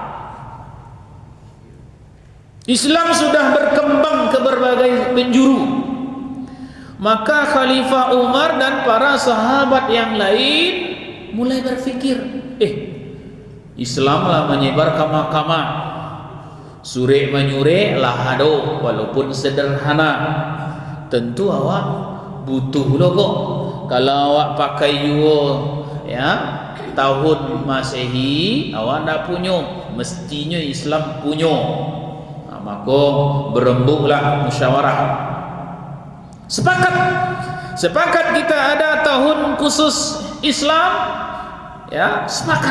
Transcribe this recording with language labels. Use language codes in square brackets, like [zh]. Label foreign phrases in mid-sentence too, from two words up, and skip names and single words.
[id] Islam sudah berkembang ke berbagai penjuru. Maka Khalifah Umar dan para sahabat yang lain mulai berpikir, Islam [min] lah menyebar kama-kama, sure menyure lah ado, walaupun sederhana. Tentu awak butuh lo kok. Kalau awak pakai ya tahun Masehi, awak ndak punya, mestinya Islam punya. [id] Maka berembuklah musyawarah. Sepakat kita ada tahun khusus Islam, ya, sepakat.